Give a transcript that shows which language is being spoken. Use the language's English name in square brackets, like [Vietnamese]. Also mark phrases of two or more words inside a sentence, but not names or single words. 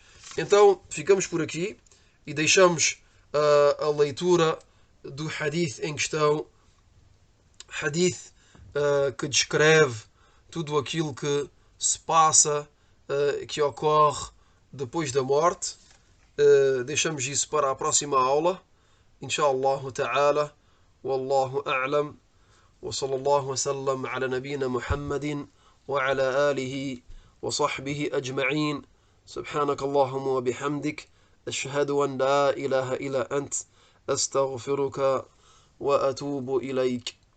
[Portuguese] Então ficamos por aqui e deixamos a leitura do hadith em questão, hadith que descreve tudo aquilo que se passa, que ocorre depois da morte. Deixamos isso para a próxima aula, [Arabic] إن شاء الله تعالى. والله أعلم، وصلى الله وسلم على نبينا محمد وعلى آله وصحبه أجمعين. سبحانك اللهم وبحمدك، أشهد أن لا إله إلا أنت، أستغفرك وأتوب إليك.